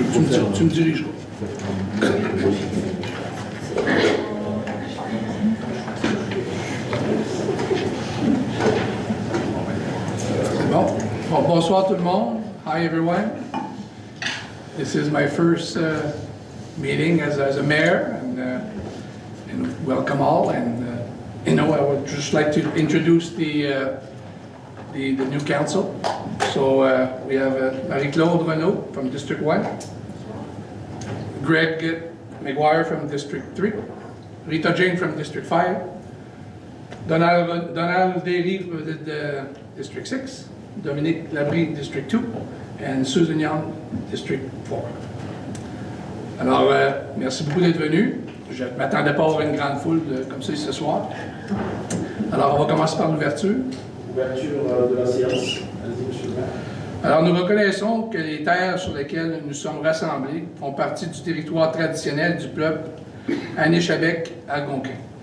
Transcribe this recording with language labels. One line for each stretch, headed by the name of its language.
French: Dire ça. Tu me dirigeras. Bon, bonsoir tout le monde.
English: Hi everyone. This is my first meeting as a mayor, and welcome all. And I would just like to introduce the new council. So we have Marie-Claude Renaud from District 1, Greg McGuire from District 3, Rita Jane from District 5, Donald Derry from District 6, Dominique Labrie, District 2, and Susan Young, District 4.
French: Alors, merci beaucoup d'être venus. Je ne m'attendais pas à avoir une grande foule comme ça ce soir. Alors, on va commencer par l'ouverture. Ouverture de la séance. Allez-y, monsieur le maire. Alors, nous reconnaissons que les terres sur lesquelles nous sommes rassemblés font partie du territoire traditionnel du peuple Anishinaabe-Algonquin.